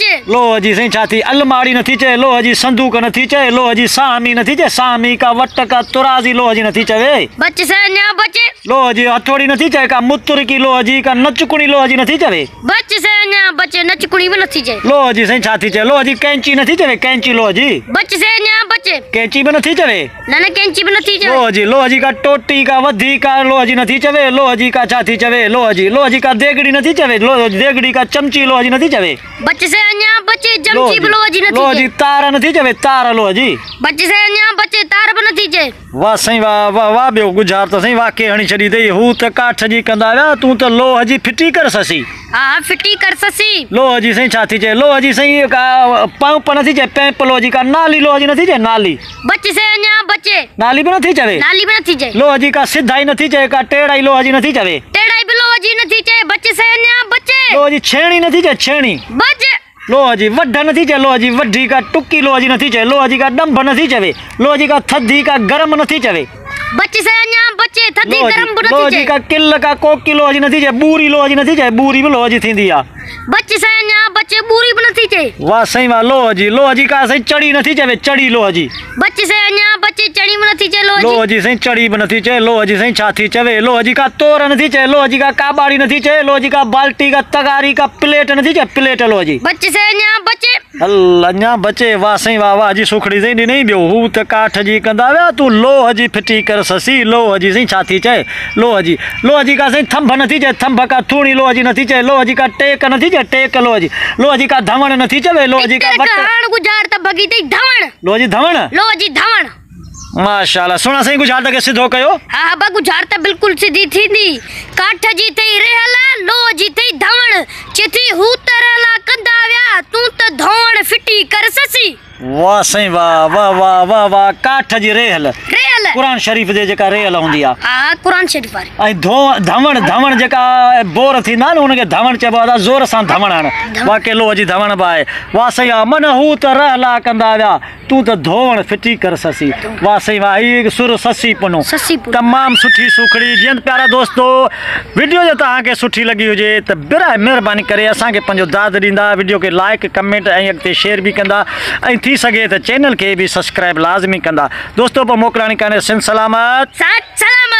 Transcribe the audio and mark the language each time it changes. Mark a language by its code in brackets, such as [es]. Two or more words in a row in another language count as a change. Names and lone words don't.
[sd] लोह जी साईं छा थी अलमारी नथी चए लोह जी संदूक नथी चए लोह जी सामी नथी चए सामी का वट का तुराजी लोह जी नथी चवे। बच से अञा बच लोह जी हथौड़ी नथी चए का मुतुर की लोह जी का नचकुणी लोह जी नथी चवे। बच से अञा बच नचकुणी भी नथी चए लोह जी साईं छा थी चए लोह जी कैंची नथी चवे कैंची लोह जी। बच से अञा बच कैंची भी नथी चवे न कैंची भी नथी चवे लोह जी का टोटी का वधी का लोह जी नथी चवे लोह जी का छा थी चवे लोह जी का देगड़ी नथी चवे देगड़ी का चमची लोह जी नथी चवे। बच से अञा बच चमची भी लोह जी नथी लोह जी तार नथी चवे तार लोह जी। बच से अञा बच तार भी नथी चए। वाह साईं वाह वाह वाह ॿियो गुज़ार त साईं वाके हणी छॾी अथई हू त काठ जी कंदा व्या तू त लोह जी फिटी कर ससी। हाँ फिटी कर ससी। लोह जी साईं छा थी चए लोह जी साईं का पंप नथी चए पैंप लोह जी का नाली लोह जी नथी चए नाली। बच से अञा बच नाली भी नथी चवे नाली भी नथी चए लोह जी का सिधाई नथी चए का टेढ़ाई लोह जी नथी चवे टेढ़ाई भी लोह जी नथी चए। बच से अञा बच लोह जी छेणी नथी चए छेणी बच लोह जी वढ नथी चए लोह जी वढी का टुकी लोह जी नथी चए लोह जी का डंभ नथी चवे लोह जी का थधी का गरम नथी चवे। बच से अञा बच थधी गरम भी लोह नथी जी चए का किल का कोकी लोह जी नथी चए बूरी लोह जी नथी चए बूरी भी लोह जी थींदी आ। बच से अञा बच बूरी भी नथी चए। वाह साईं वाह लोह जी का साईं चढ़ी नथी चवे चढ़ी लोह जी। बच से अञा बच चढ़ी भी नथी चए लोह जी साईं चढ़ी भी नथी चए लोह जी साईं छा थी चवे लोह जी का तोर नथी चए लोह जी का काबाड़ी नथी चए लोह जी का बाल्टी का तगारी का प्लेट नथी चए प्लेट लोह जी। बच से अञा बच हल अञा बचे वाह साईं वाह वाह जी सुखड़ी साईं ॾिनई ॿियो हू त काठ जी कंदा व्या तू लोह जी फिटी कर ससी। लोह जी साईं छा थी चए लोह जी का साईं थंभ नथी चए थंभ का थूणी लोह जी नथी चए लोह जी का टेक नथी चए टेक लोह जी का धवण नथी चवे लोह जी का गुजार त भगी तई धवण लोह जी धवण माशाल्लाह सुना साईं गुजार त के सिधो कयो। हाँ बा गुजार त बिल्कुल सीधी थींदी काठ जी तई रहला लोह जी तई धवण चिथी हू तरला कंदा व्या तू त धवण फिटी कर ससी। वाह साईं वाह वाह वाह वाह वाह काठ जी रेहल कुरान शरीफ जे जेका रेहल हुंदी आ। हां कुरान शरीफ वारी ऐं धवण जेका बोर थींदा न उनखे धवण चइबो आहे ज़ोर सां धवण हण वाके लोह जी धवण बि आहे। वाह साईं मन हू त रहला कंदा विया तू तो धोवण फिटी कर ससी। वाह सही वाह, ये सुर ससी पनो ससी पुनो। तमाम सुठी सुखड़ी। जी प्यारा दोस्तों, वीडियो जो तव्हांखे सुठी लगी हुजे त बिरा महिरबानी करे असांखे पंहिंजो दाद ॾींदा, वीडियो खे [en] like comment [sd] ऐं अॻिते शेयर बि कंदा, ऐं थी सघे त चैनल खे बि सब्सक्राइब लाज़मी कंदा। दोस्तों पोइ मोकिलाणी कान्हे, सिंध सलामत,